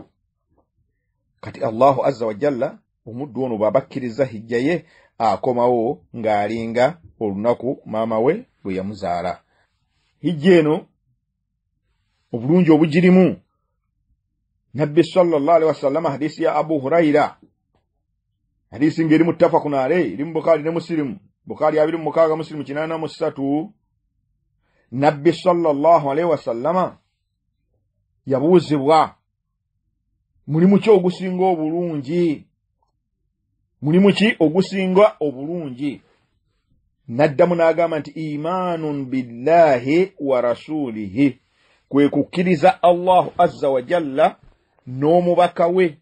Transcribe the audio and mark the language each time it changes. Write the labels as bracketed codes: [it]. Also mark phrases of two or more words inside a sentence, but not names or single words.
[lg] Kati [ar] الله عز وجل [lg] omuddu ono bw'abakkiriza hijja ye akomawo ng'alinga olunaku maama we bwe yamuzaala. Hijja eno obulungi obugirimu, nabbi [ar] صلى الله عليه وسلم [lg] hadisi ya Abu Huraira, hadisi ngeri [ar] متفق عليه, [lg] iri mu Bukhari ne Muslim, Bukhari 26 Muslim 83. Nabbi [ar] صلى الله عليه وسلم [lg] yabuuzibwa mulimu ki ogusinga obulungi, naddamu n'agamba nti [ar] إيمان بالله ورسوله, [lg] kwe kukkiriza [ar] الله عز وجل [lg] n'omubaka we.